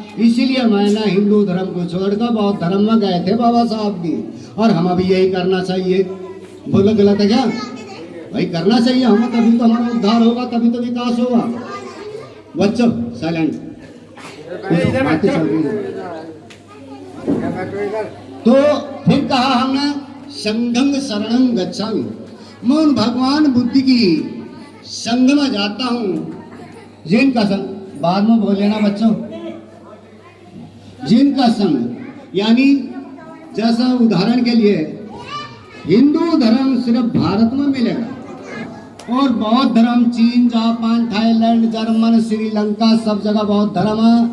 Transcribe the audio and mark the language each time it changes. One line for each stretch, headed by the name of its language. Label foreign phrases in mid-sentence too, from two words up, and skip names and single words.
Hindi: इसीलिए मैंने हिंदू धर्म को छोड़कर बौद्ध धर्म में गए थे बाबा साहब की, और हमें भी यही करना चाहिए। बोलो गलत है क्या भाई? करना चाहिए हमें, तभी तो हमारा उद्धार होगा, तभी तो विकास होगा। बच्चों साइलेंट। तो फिर कहा हमने
Pali: संघं शरणं गच्छामि,
Hindi: मैं उन भगवान बुद्ध की संग में जाता हूँ जिनका संग, बाद में बोल लेना बच्चों, जिनका संग यानी जैसा उदाहरण के लिए हिंदू धर्म सिर्फ भारत में मिलेगा, और बौद्ध धर्म चीन, जापान, थाईलैंड, जर्मन, श्रीलंका सब जगह बौद्ध धर्म है।